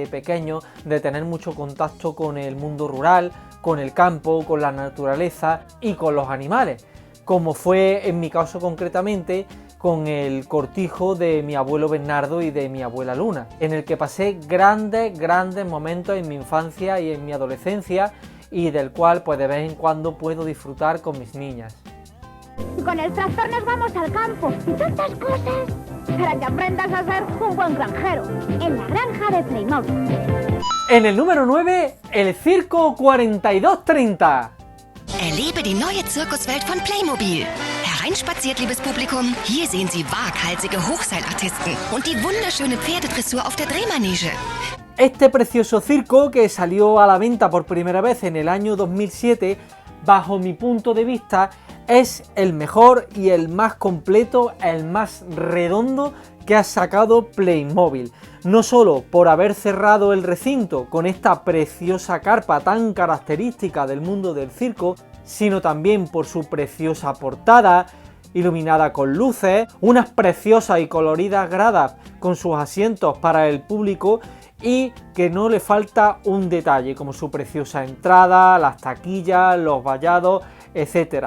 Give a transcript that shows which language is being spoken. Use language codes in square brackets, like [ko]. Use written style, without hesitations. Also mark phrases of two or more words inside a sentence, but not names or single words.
[es] pequeños de tener mucho contacto con el mundo rural, con el campo, con la naturaleza y con los animales, como fue en mi caso concretamente con el cortijo de mi abuelo Bernardo y de mi abuela Luna, en el que pasé grandes momentos en mi infancia y en mi adolescencia y del cual pues de vez en cuando puedo disfrutar con mis niñas. Con el tractor nos vamos al campo y tantas cosas para que aprendas a ser un buen granjero en la granja de Playmobil. En el número 9, el Circo 4230. [de] Erlebe die neue Zirkuswelt von Playmobil. Hereinspaziert, liebes Publikum. Hier sehen Sie waghalsige Hochseilartisten und die wunderschöne Pferdedressur auf der Drehmanege. [es] Este precioso circo, que salió a la venta por primera vez en el año 2007, bajo mi punto de vista, es el mejor y el más completo, el más redondo que ha sacado Playmobil. No solo por haber cerrado el recinto con esta preciosa carpa tan característica del mundo del circo, sino también por su preciosa portada, iluminada con luces, unas preciosas y coloridas gradas con sus asientos para el público y que no le falta un detalle como su preciosa entrada, las taquillas, los vallados, etc.